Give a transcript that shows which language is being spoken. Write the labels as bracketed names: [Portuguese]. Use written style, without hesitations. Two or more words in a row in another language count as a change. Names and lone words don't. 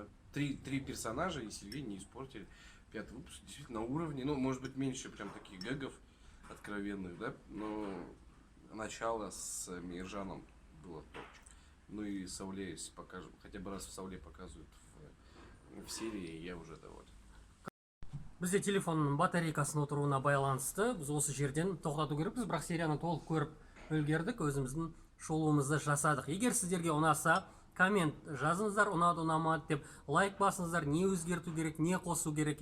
[Russian] Три персонажа, и Сергей не испортили. 5 выпуск действительно на уровне. Ну, может быть, меньше прям таких гэгов откровенных, да? Но начало с Миржаном было топчик. Ну и Сауле, если покажем, хотя бы раз в Сауле показывают в серии, я уже доволен. [Kazakh] Бізде телефонның батарейкасының отыруына байланысты біз осы жерден тоқтату керекпіз, бірақ серияны толық көріп үлгердік, өзіміздің шолуымызды жасадық. Егер сіздерге ұнаса, коммент жазыңыздар, ұнады ұнамады деп, лайк басыңыздар, не өзгерту керек, не қосу керек.